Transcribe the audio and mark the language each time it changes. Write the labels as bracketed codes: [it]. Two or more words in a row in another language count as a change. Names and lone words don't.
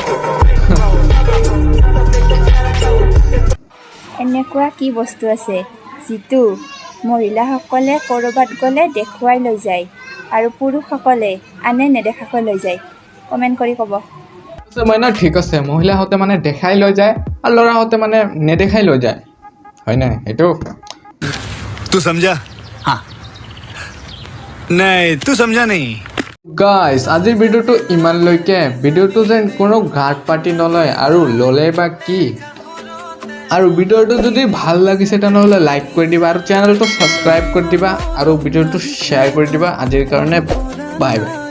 [as] এনেকুৱা কি বস্তু আছে যিটো মহিলাসকলে ক'ৰবাত গ'লে দেখুৱাই লৈ যায় আৰু পুৰুষসকলে আনে নেদেখাকৈ লৈ যায় কমেণ্ট কৰি ক'ব মানে ঠিক আছে মহিলাহঁতে মানে দেখাই লৈ যায় আৰু ল'ৰাহঁতে মানে নেদেখাই লৈ যায় হয় না এইটো [hi] तू समझा हाँ नहीं तू समझा नहीं [as] গাইজ আজিৰ ভিডিঅ'টো ইমানলৈকে ভিডিঅ'টো যেন কোনো ঘাট পাতি নলয় আৰু ল'লে বা কি আৰু ভিডিঅ'টো যদি ভাল লাগিছে তেনেহ'লে লাইক কৰি দিবা আৰু চেনেলটো ছাবস্ক্ৰাইব কৰি দিবা আৰু ভিডিঅ'টো শ্বেয়াৰ কৰি দিবা আজিৰ কাৰণে [en] bye bye